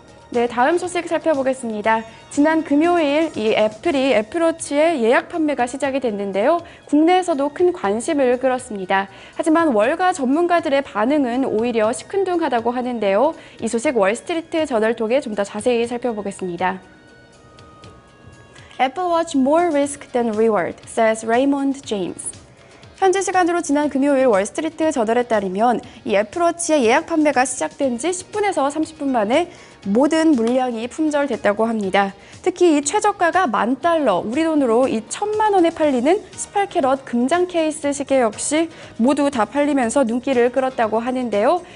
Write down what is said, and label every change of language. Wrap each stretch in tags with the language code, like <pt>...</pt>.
<ko>네, 다음 소식 살펴보겠습니다. 지난 금요일 이 애플이 애플워치의 예약 판매가 시작이 됐는데요. 국내에서도 큰 관심을 끌었습니다. 하지만 월가 전문가들의 반응은 오히려 시큰둥하다고 하는데요. 이 소식 월스트리트 저널 통해 좀 더 자세히 살펴보겠습니다.</ko> <en>Apple Watch more risk than reward, says Raymond James.</en> <ko>현지 시간으로 지난 금요일 월스트리트 저널에 따르면 이 애플워치의 예약 판매가 시작된 지 10분에서 30분 만에 모든 물량이 품절됐다고 합니다. 특히 이 최저가가 $10,000, 우리 돈으로 이 1,000만 원에 팔리는 18캐럿 금장 케이스 시계 역시 모두 다 팔리면서 눈길을 끌었다고 하는데요.</ko>